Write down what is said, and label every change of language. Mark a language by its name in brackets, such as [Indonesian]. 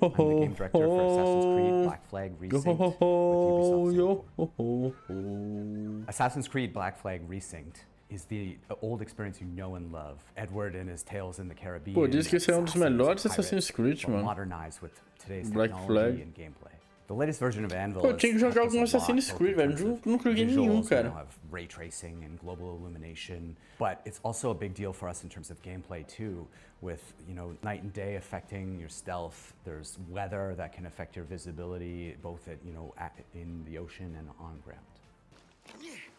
[English] I'm the game director for Assassin's Creed Black Flag Resynced with Ubisoft Singapore. Assassin's Creed Black Flag Resynced is the old experience you know and love. Edward and his tales in the Caribbean. [Portuguese] Pô, diz que esse é dos melhores Assassin's Creed, mano. [English] Modernized with today's Black technology Flag. and gameplay. The latest version of Anvil. [Portuguese] Pô, eu tinha que jogar algum Assassin's Creed, velho. Nunca joguei nenhum, cara. [English] Have ray tracing and global illumination, but it's also a big deal for us in terms of gameplay too. With night and day affecting your stealth. There's weather that can affect your visibility, both at in the ocean and on ground.